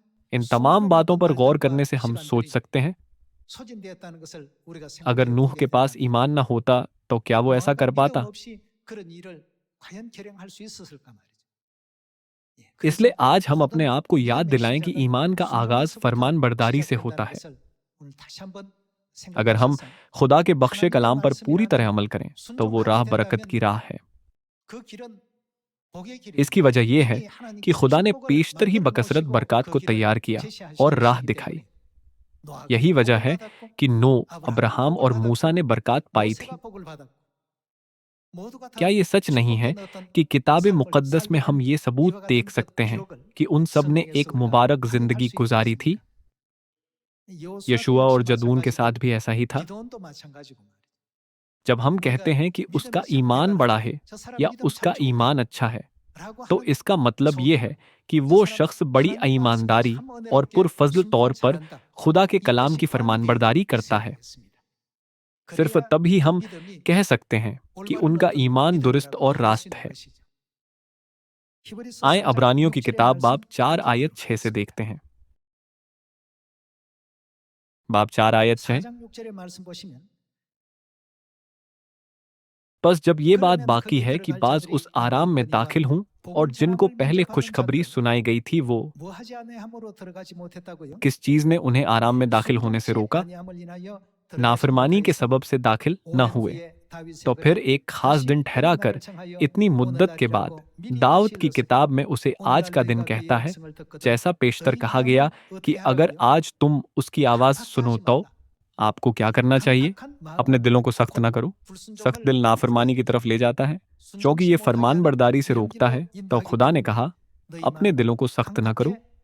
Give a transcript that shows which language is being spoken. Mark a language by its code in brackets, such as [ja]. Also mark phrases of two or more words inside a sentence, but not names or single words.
[ur] ان تمام [ko] 수많은 [ur] बातों [ko] 어떤 [ur] پر غور کرنے [ko] 날들과 [ur] سے ہم سوچ [ko] 시간들이 [ur] سکتے ہیں, [ko] 소진되었다는 것을 우리가 [ur] अगर [ko] 생각해 [ur] नूह [ko] 보게 [ur] کے پاس [ko] 된다면 [ur] ایمان نہ ہوتا تو کیا وہ ایسا [ko] 노아가 [ur] कर [ko] 믿음 [ur] पाता? [ko] 없이 그런 일을 과연 결행할 수 있었을까 말이죠. 예, [ur] इसलिए [ko] 그래서 [ur] آج ہم اپنے [ko] 모든 [ur] آپ کو یاد [ko] 믿음의 [ur] دلائیں کہ [ko] 시작은 [ur] ایمان کا آغاز [ko] 순종에서부터 [ur] فرمان برداری سے ہوتا [ko] 시작된다는 [ur] है। [ko] 것을 오늘 다시 한번 [ur] اگر ہم [ko] 생각하셔서 [ur] خدا کے بخشے [ko] 하나님의 [ur] کلام پر پوری طرح [ko] 말씀이라면 [ur] عمل کریں تو وہ [ko] 순종하게 [ur] راہ برکت [ko] 된다면 [ur] کی راہ ہے. [ko] 그 길은 복의 [ur] इसकी [ko] 길입니다. [ur] وجہ یہ ہے [ko] 이미 [ur] कि [ko] 하나님께서 [ur] خدا نے [ko] 축복을 [ur] پیشتر ہی [ko] 만들어 [ur] बकसरत [ko] 놓으시고 [ur] बरकत [ko] 그 [ur] को [ko] 길을 [ur] تیار کیا [ko] 제시하시고 [ur] اور راہ [ko] 계시기 [ur] दिखाई। [ko] 때문에 노아가 [ur] یہی وجہ [ko] 복을 [ur] है [ko] 받았고 [ur] کہ نو, [ko] 아브라함도 [ur] अब्राहम [ko] 복을 [ur] और [ko] 받았고 [ur] موسیٰ نے برکت پائی تھی. [ko] 모세가 복을 받았고 모두가 [ur] क्या [ko] 다 [ur] یہ سچ نہیں ہے [ko] 축복된 어떤 [ur] کہ کتاب [ko] 삶을 [ur] مقدس میں ہم [ko] 살게 된 [ur] یہ ثبوت [ko] 이와 [ur] देख [ko] 같은 그 [ur] سکتے ہیں [ko] 기록을 [ur] کہ ان سب نے [ko] 성경에서 [ur] एक [ko] 우리가 [ur] मुबारक [ko] 발견할 [ur] जिंदगी [ko] 수 있게 [ur] گزاری تھی? [ko] 됐습니다. 여호수아 때 [ur] یشوع اور [ko] 역시 [ur] جدون کے [ko] 마찬가지고 [ur] ساتھ بھی ایسا ہی تھا. [ko] 기도원도 마찬가지고 말이에요. [ur] جب ہم کہتے [ko] 우리가 [ur] ہیں کہ اسکا [ko] 믿음의 [ur] ईमान [ko] 상태를 [ur] बड़ा [ko] 알고 [ur] है [ko] 저 사람 [ur] या [ko] 믿음 [ur] उसका [ko] 참 좋다 [ur] ایمان اچھا ہے, [ko] 라고 [ur] तो [ko] 하는 [ur] اسکا مطلب یہ ہے [ko] 소문 [ur] कि [ko] 저 [ur] वो [ko] 사람 [ur] شخص بڑی [ko] 하나님의 말씀을 [ur] ईमानदारी [ko] 참 [ur] और [ko] 은혜롭게 [ur] پرفضل طور [ko] 순종을 [ur] पर [ko] 잘한다. [ur] خدا کے کلام [ko] 이것이 [ur] کی فرمانبرداری [ko] 관계되게 [ur] کرتا ہے. [ko] 생각했습니다. [ur] सिर्फ [ko] 그래야 [ur] तभी [ko] 그 [ur] हम [ko] 믿음이 [ur] کہہ سکتے ہیں کہ [ko] 올바른 [ur] उनका [ko] 어떤 [ur] ایمان درست [ko] 믿음이라고 [ur] और [ko] 말할 수 [ur] रास्त [ko] 있는 [ur] है। [ko] 것이죠. 히브리서 [ur] आए [ko] 4장 [ur] عبرانیوں کی [ko] 6절의 [ur] किताब [ko] 말씀 [ur] बाब 4 [ko] 함께 [ur] आयत [ko] 보도록 [ur] 6 से [ko] 하겠습니다. [ur] دیکھتے ہیں۔ باب 4 آیت 6. [ko] 4장 6절의 말씀 보시면 [ur] بس جب یہ بات [ko] 그러면 [ur] बाकी [ko] 거기 [ur] ہے کہ [ko] 들어갈 [ur] बाज [ko] 자들이 [ur] اس آرام میں [ko] 있나이거니와 [ur] داخل ہوں اور [ko] 복음 [ur] जिनको [ko] 전함을 [ur] पहले [ko] 민접하는 [ur] खुशखबरी [ko] 자들은 [ur] سنائی گئی تھی وہ [ko] 뭐 하지 아니함으로 들어가지 못했다고요? [ur] کس چیز نے انہیں آرام میں داخل ہونے سے [ko] 순종치 [ur] रोका? [ko] 아니함을 인하여 들어가지 [ur] نافرمانی کے [ko] 못하여서 [ur] سبب سے داخل نہ [ko] 오랜 [ur] हुए। [ko] 후에 다윗의 [ur] تو پھر [ko] 글은 [ur] ایک خاص دن [ko] 다시 [ur] ठहरा [ko] 어느 [ur] कर [ko] 날을 청하여 [ur] اتنی مدت کے بعد [ko] 오늘날이라고 미리 [ur] داؤد کی [ko] 실렀으니 [ur] کتاب میں اسے آج [ko] 오늘날 [ur] کا دن [ko] 너희가 그의 [ur] کہتا ہے, [ko] 음성을 듣거든 [ur] جیسا پیشتر [ko] 너희 [ur] کہا گیا [ko] 마음은 [ur] कि [ko] 어떻게 [ur] अगर [ko] 하라고요? [ur] آج تم اسکی آواز سنو [ko] 강팍하지 [ur] तो [ko] 말라. [ur] آپکو کیا کرنا چاہیے? اپنے دلوں کو سخت نہ کرو۔ سخت دل نافرمانی کی طرف لے جاتا ہے، کیونکہ یہ فرمان برداری سے روکتا ہے. تو خدا نے کہا، اپنے دلوں کو سخت نہ کرو.